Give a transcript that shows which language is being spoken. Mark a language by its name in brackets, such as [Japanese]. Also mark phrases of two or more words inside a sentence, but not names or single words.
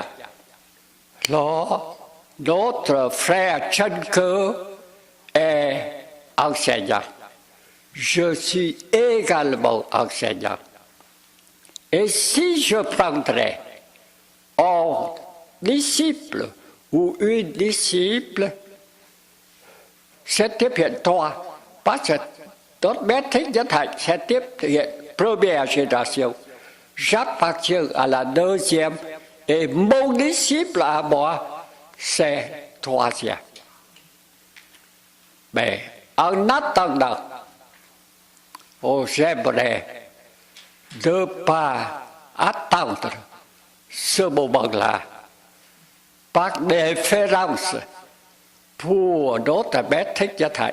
[French] Alors, notre frère Trân Cơ est enseignant. Je suis également enseignant. Et si je prendrais un disciple ou une disciple, c'est tiếp hiện 3. Parce que notre maître Thích Nhất Hạnh, c'est tiếp hiện première génération. J'appartiens à la deuxième et mon disciple à moi, c'est troisième. Mais en attendant, j'aimerais ne pas attendre ce moment-là par des références pour notre maître Thích Nhất Hạnh.